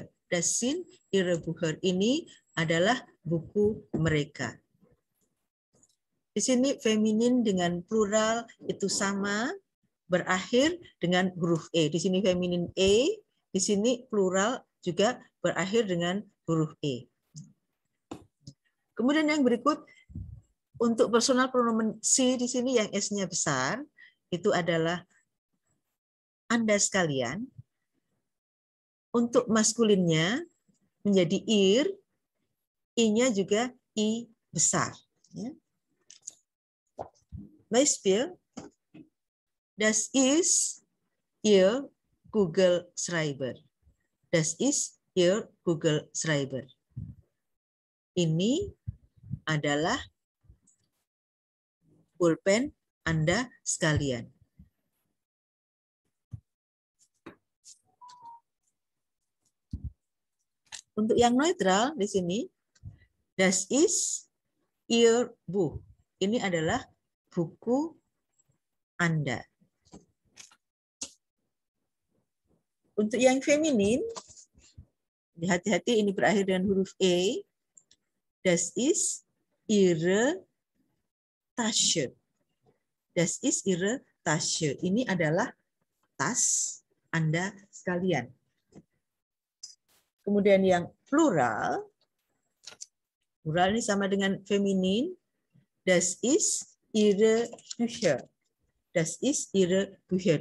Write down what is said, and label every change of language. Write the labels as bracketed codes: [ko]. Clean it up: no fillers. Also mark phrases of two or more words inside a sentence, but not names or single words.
[de] Das sind ihre Bücher. [id] Ini adalah buku mereka. Di sini feminin dengan plural itu sama, berakhir dengan huruf E. Di sini feminin E, di sini plural juga berakhir dengan huruf E. Kemudian yang berikut, untuk [de] personal pronomen [id] si di sini yang S-nya besar, itu adalah Anda sekalian. Untuk maskulinnya menjadi ir, I-nya juga I besar. [de] Beispiel, das ist ihr Kugelschreiber. Das ist ihr Kugelschreiber. [id] Ini adalah pulpen Anda sekalian. Untuk yang neutral di sini, [de] das ist Ihr Buch. [id] Ini adalah buku Anda. Untuk yang feminin, hati-hati ini berakhir dengan huruf E. [de] Das ist Ihre Tasche. Das ist Ihre Tasche. [id] Ini adalah tas Anda sekalian. Kemudian yang plural, plural ini sama dengan feminin. [de] Das ist Ihre Bücher. Das ist Ihre Bücher.